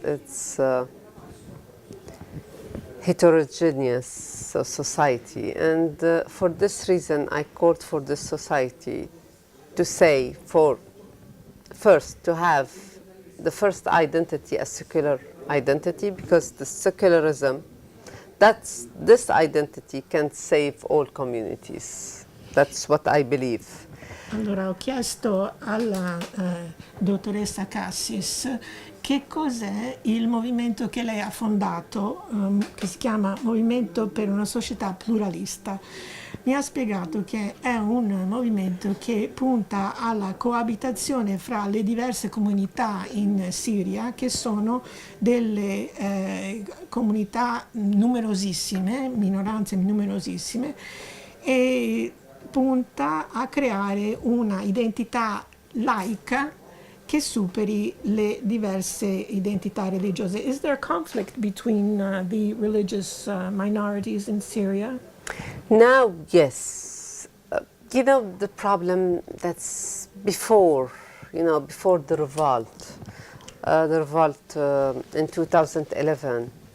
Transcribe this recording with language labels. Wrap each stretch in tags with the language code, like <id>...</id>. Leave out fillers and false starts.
<en>It's heterogeneous society, and for this reason I called for this society to say, first to have the first identity as secular identity, because the secularism, this identity can save all communities. That's what I believe.</en> <it>Allora, ho chiesto alla dottoressa Kassis che cos'è il movimento che lei ha fondato, che si chiama Movimento per una società pluralista. Mi ha spiegato che è un movimento che punta alla coabitazione fra le diverse comunità in Siria, che sono delle comunità numerosissime, minoranze numerosissime, e punta a creare una identità laica che superi le diverse identità religiose.</it> <en>Is there a conflict between the religious minorities in Syria? Now, yes. The problem that's before the revolt in 2011.</en>